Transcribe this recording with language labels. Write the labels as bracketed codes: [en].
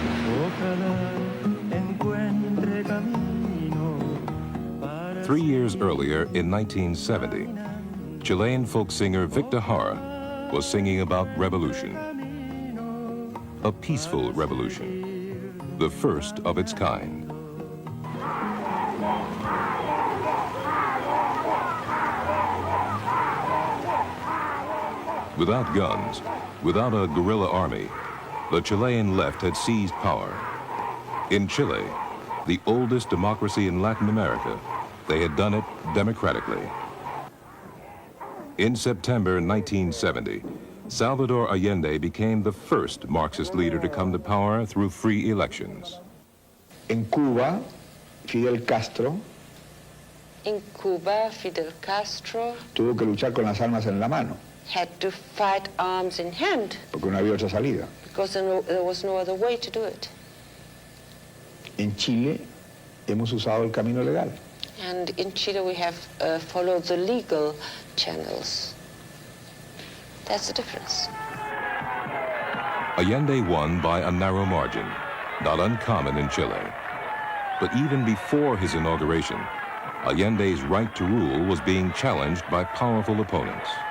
[es] Ojalá encuentre camino para [en] 3 years earlier, in 1970, Chilean folk singer Victor Jara was singing about revolution. A peaceful revolution, the first of its kind. Without guns, without a guerrilla army, the Chilean left had seized power. In Chile, the oldest democracy in Latin America, they had done it democratically. In September 1970, Salvador Allende became the first Marxist leader to come to power through free elections. [es] En Cuba, Fidel Castro [en] In Cuba, Fidel Castro [es] tuvo que luchar con las armas en la mano, [en] had to fight arms in hand [es] porque no había otra salida. [en] because there was no other way to do it. [es] En Chile hemos usado el camino legal. [en] And in Chile, we have followed the legal channels. That's the difference. Allende won by a narrow margin, not uncommon in Chile. But even before his inauguration, Allende's right to rule was being challenged by powerful opponents.